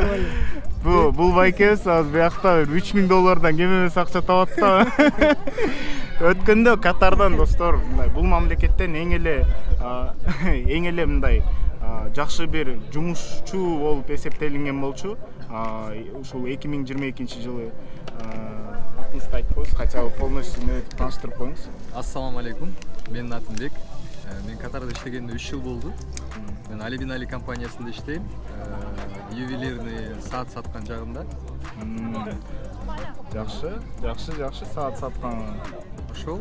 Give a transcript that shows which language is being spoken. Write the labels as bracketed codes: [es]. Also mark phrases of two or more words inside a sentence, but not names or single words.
[ky] Бул байкебиз азыр биякта $3000 кем эмес акча табат да. Өткөндө Катардан достор, мындай бул мамлекеттен эң эле мындай жакшы бир жумушчу болуп эсептелинген болчу. Ушул 2022 жылы атыңызды айтып коюңуз, [ru] хотя бы [ky] полностью тааныштырып коюңуз. Ассаламу алейкум. Менин атым Бек. Мен Катарда иштегениме 3 жыл болду. Мен Ali bin Ali компаниясында иштейм. Ювелирный саат саткан жагында. Жакшы саат саткан. Ошол.